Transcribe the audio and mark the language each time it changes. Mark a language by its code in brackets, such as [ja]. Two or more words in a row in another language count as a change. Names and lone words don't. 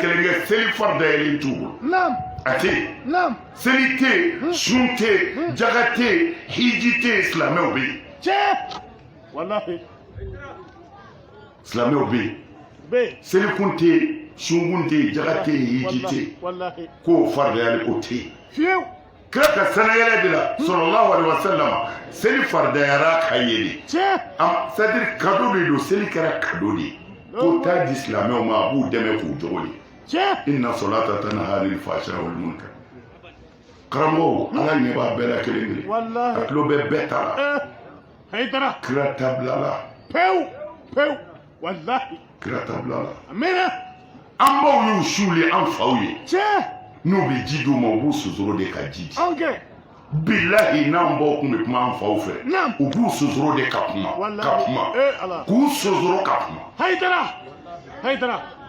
[bm] kɛ seli farida yɛlɛn t'u bolo a tɛ yen seli tɛ yen sun tɛ yen jaga tɛ yen hiji tɛ yen silamɛw bɛ yen silamɛw bɛ yen selikun tɛ yen sunkun tɛ yen jaga tɛ yen hiji tɛ yen k'o faridayali o tɛ yen kira ka sanayɛlɛ de la [ar] صلى الله عليه وسلم [bm] seli faridayara ka yeli [fr] c'est-à-dire cadeau [bm] de don seli kɛra cadeau de ye ko taa di silamɛw ma a b'u dɛmɛ k'u jogo de [ar] إن الصلاة تنهى عن الفحشاء والمنكر [bm] karamɔgɔw ala ɲɛ b'a bɛɛ la kelen kelen a tulo bɛ bɛɛ ta la kira tabila la pewu kira tabila la an baw y'u suuli an faw ye n'u bɛ ji d'u ma u b'u sosoro de ka ji di bilahi n'an baw kun bɛ kuma an faw fɛ u b'u sosoro de ka kuma k'u sosoro ka kuma